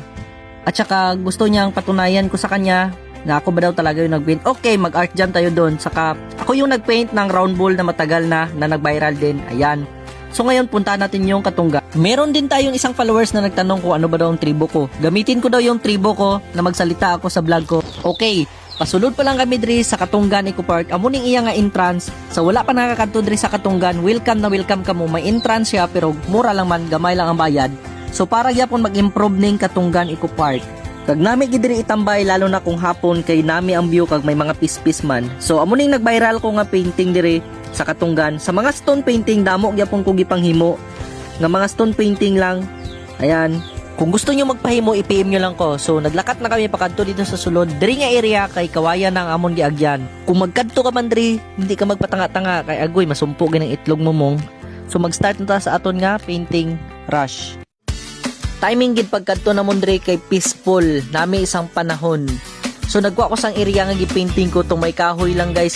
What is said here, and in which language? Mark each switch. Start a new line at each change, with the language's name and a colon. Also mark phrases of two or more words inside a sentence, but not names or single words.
Filipino: At saka gusto niyang patunayan ko sa kanya na ako ba daw talaga yung nagpaint. Okay, mag-art jam tayo doon. Saka ako yung nagpaint ng
English: round ball
Filipino: na matagal na nag-viral din. Ayan. So ngayon, puntahan natin yung Katunggan. Meron din tayong isang followers na nagtanong ko ano ba daw ang tribo ko. Gamitin ko daw yung tribo ko na magsalita ako sa vlog ko. Okay,
Hiligaynon: pasulod pa lang kami diri sa Katunggan Eco Park. Amuning iya nga entrance. So wala pa nakakadto diri sa Katunggan. Welcome na welcome ka mo. May entrance siya pero mura lang man, gamay lang ang bayad. So para gyapon mag-improve ning Katunggan Eco Park. Kag nami gid diri itambay lalo na kung hapon kay nami ang view kag may mga pispis man. So amuning nag-viral ko nga painting diri sa Katunggan. Sa mga
English: stone painting
Hiligaynon: damo gyapon ko gipanghimo. Nga mga
English: stone painting
Hiligaynon: lang. Ayan. Kung gusto nyo magpahimo, i-PM nyo lang ko. So, naglakat na kami pakadto dito sa sulod. Diri nga area kay kawayan ng amon giagyan. Kung magkadto ka man diri, hindi ka magpatanga-tanga kay agoy masumpo ng itlog mo mong. So, mag-start na ta sa aton nga
English: painting rush.
Hiligaynon: Timing gid pagkadto na mon diri kay peaceful. Nami isang panahon. So, nagkuha ko sang area nga gi-painting ko tong may kahoy lang guys.